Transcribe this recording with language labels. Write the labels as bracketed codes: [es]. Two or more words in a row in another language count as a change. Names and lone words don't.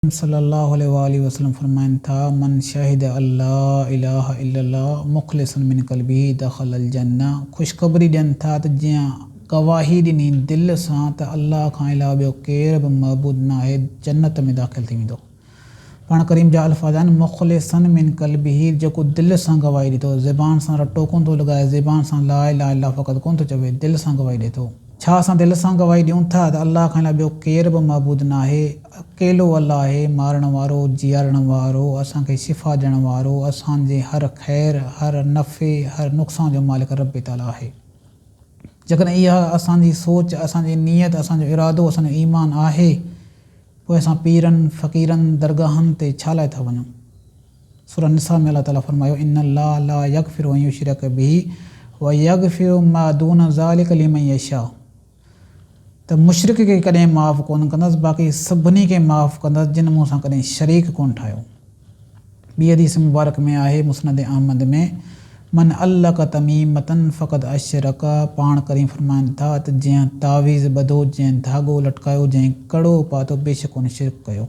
[ar] صلى الله عليه وسلم [sd] फरमाइन था, [ar] من شهد الله إله إلا الله مخلصا من قلبه دخل الجنة. [sd] खुशखबरी ॾियनि था त जीअं गवाही ॾिनी दिलि सां त अल्लाह खां अलावा ॿियो केर बि मअबूद न आहे, जन्नत में दाख़िल थी वेंदो। पाण करीम जा अल्फाज़ आहिनि [ar] مخلصا من قلبه, [sd] जेको दिलि सां गवाही ॾिए थो, ज़बान सां रटो कोन थो लॻाए, ज़बान सां [ar] لا إله إلا الله [sd] फ़क़त कोन थो चवे, दिलि सां गवाही ॾिए थो। छा असां दिलि सां गवाही ॾियूं था त अल्लाह खां अलावा ॿियो केर बि मअबूद न आहे, अकेलो अल्लाह आहे, मारण वारो, जीआरण वारो, असांखे शिफ़ा ॾियण वारो, असांजे हर ख़ैर, हर नफ़े, हर नुक़सान जो मालिक रब ताला आहे। जेकॾहिं इहा असांजी सोच, असांजी नीयत, असांजो इरादो, असांजो ईमान आहे, पोइ असां पीरनि फ़क़ीरनि दरगाहनि ते छा लाइ था वञूं। सूरह निसा में अल्लाह ताला फरमायो, [ar] إن الله لا يغفر أن يشرك به ويغفر ما دون ذلك لمن يشاء. [sd] त मुशरिक खे कॾहिं माफ़ कोन कंदसि, बाक़ी सभिनी खे माफ़ कंदसि जिन मूं सां कॾहिं शरीक कोन ठाहियो। ॿी हदीस मुबारक में आहे मुस्नद अहमद में, [ar] من علق تميمة فقد أشرك. [sd] पाण करीम फरमाइनि था त जंहिं तावीज़ ॿधो, जंहिं धाॻो लटकायो, जंहिं कड़ो पातो, बेशक उन शिरक कयो।